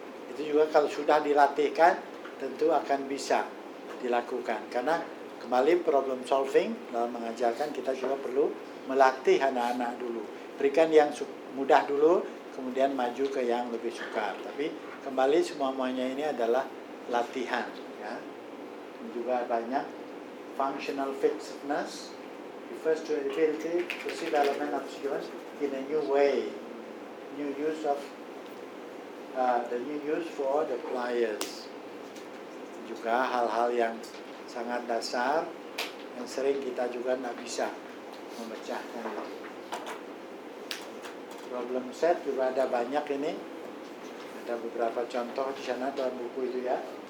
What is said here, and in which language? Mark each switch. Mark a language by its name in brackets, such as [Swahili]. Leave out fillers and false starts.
[Indonesian] Itu juga kalau sudah dilatihkan, tentu akan bisa dilakukan. Karena kembali problem solving, dalam mengajarkan kita juga perlu melatih anak-anak dulu. Berikan yang mudah dulu, kemudian maju ke yang lebih sukar. Tapi kembali semuanya ini adalah latihan, ya. Dan juga banyak [English] functional fitness refers to ability to see the element of sequence in a new way, new use of the new use for the pliers. [Indonesian] Juga hal-hal yang sangat dasar yang sering kita juga nggak bisa memecahkan. Problem set juga ada banyak ini. Ada beberapa contoh di sana dalam buku itu, ya.